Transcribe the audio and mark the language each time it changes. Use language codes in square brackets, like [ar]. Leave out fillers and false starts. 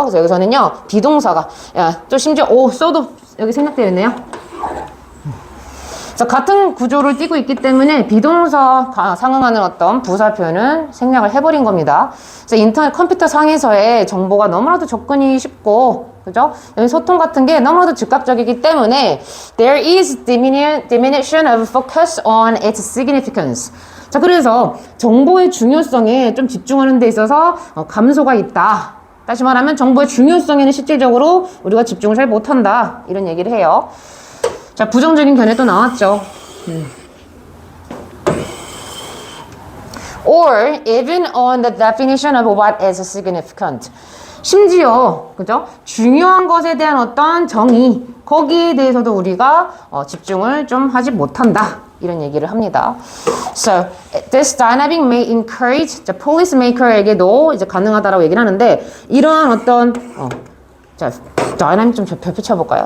[ko] 그래서 여기서는요, 비동사가, 또 심지어, 써도 여기 생략되어 있네요. 그래서 같은 구조를 띠고 있기 때문에 비동사 상응하는 어떤 부사 표현은 생략을 해버린 겁니다. 그래서 인터넷 컴퓨터 상에서의 정보가 너무나도 접근이 쉽고, 그죠? 소통 같은 게 너무나도 즉각적이기 때문에 [en] there is diminution of focus on its significance. [ko] 자, 그래서 정보의 중요성에 좀 집중하는 데 있어서 감소가 있다. 다시 말하면 정보의 중요성에는 실질적으로 우리가 집중을 잘 못한다. 이런 얘기를 해요. 자, 부정적인 견해 또 나왔죠. [en] Or even on the definition of what is significant. [ko] 심지어, 그죠? 중요한 것에 대한 어떤 정의, 거기에 대해서도 우리가 집중을 좀 하지 못한다. 이런 얘기를 합니다. [en] So, this dynamic may encourage the policymaker [ko] 에게도 이제 가능하다라고 얘기를 하는데, 이러한 어떤, 자, 다이나믹 좀 별표 쳐볼까요?